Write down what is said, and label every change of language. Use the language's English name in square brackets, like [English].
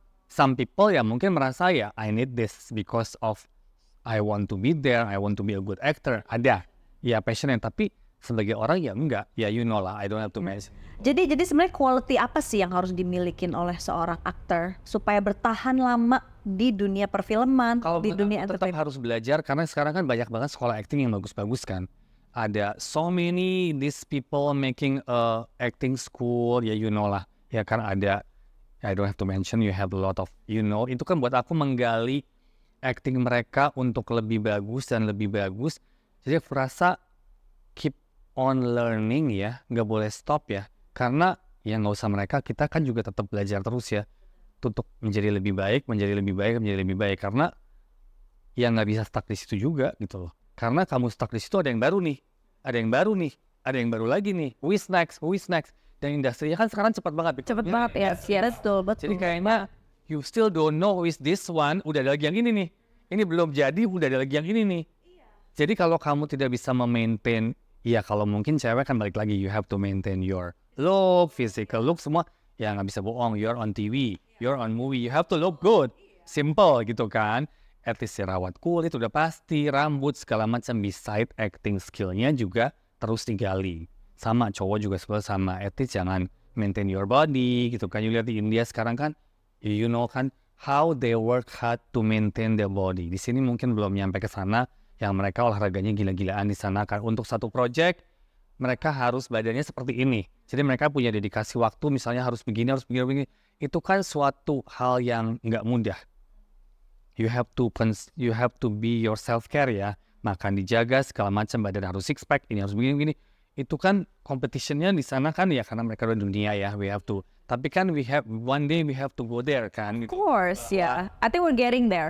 [English] Some people ya [Indonesian] mungkin merasa [English] ya I need this because of I want to be there, I want to be a good actor. [Indonesian] Ada, ya passionate. Tapi sebagai orang ya enggak, ya [English] you know [Indonesian] lah, [English] I don't have to mention. [Indonesian] Jadi sebenarnya quality apa sih yang harus dimilikin oleh seorang aktor supaya bertahan lama di dunia perfilman, Kalau di menurut dunia aku tetap entertainment? harus belajar karena sekarang kan banyak banget sekolah acting yang bagus-bagus kan. [English] Ada so many these people making a acting school, ya you know lah. [Indonesian] Ya kan ada, [English] I don't have to mention, you have a lot of, you know, [Indonesian] itu kan buat aku menggali acting mereka untuk lebih bagus dan lebih bagus. Jadi aku rasa [English] keep on learning [Indonesian] ya, nggak boleh stop ya. Karena ya nggak usah mereka, kita kan juga tetap belajar terus ya. Untuk menjadi lebih baik. Karena ya nggak bisa stuck di situ juga gitu loh. Karena kamu stuck di situ ada yang baru nih. Ada yang baru lagi nih. [English] Who is next? [Indonesian] Dan industrinya kan sekarang cepat banget. Cepet banget ya. Betul. Jadi kayaknya [English] you still don't know who is this one. [Indonesian] Udah ada lagi yang ini nih. Ini belum jadi, udah ada lagi yang ini nih. Jadi kalau kamu tidak bisa memaintain, ya kalau mungkin cewek kan balik lagi, [English] you have to maintain your look, physical look, [Indonesian] semua. Ya nggak bisa bohong, [English] you're on TV, you're on movie, you have to look good. [Indonesian] Simple gitu kan. At least rawat kulit udah pasti, rambut segala macam. Beside acting skillnya juga terus digali. Sama cowok juga sebenarnya sama. At least jangan [English] maintain your body [Indonesian] gitu kan. You lihat di India sekarang kan, you know kan, [English] how they work hard to maintain their body. [Indonesian] Di sini mungkin belum nyampe ke sana, yang mereka olahraganya gila-gilaan di sana kan. Untuk satu project mereka harus badannya seperti ini. Jadi mereka punya dedikasi waktu, misalnya harus begini, harus begini. Itu kan suatu hal yang nggak mudah. [English] You have to be your self care ya. [Indonesian] Makan dijaga segala macam, badan harus six pack, ini harus begini-begini. Itu kan competitionnya di sana kan ya, karena mereka udah dunia ya, [English] we have to. Tapi kan one day we have to go there kan. Of course, yeah. I think we're getting there.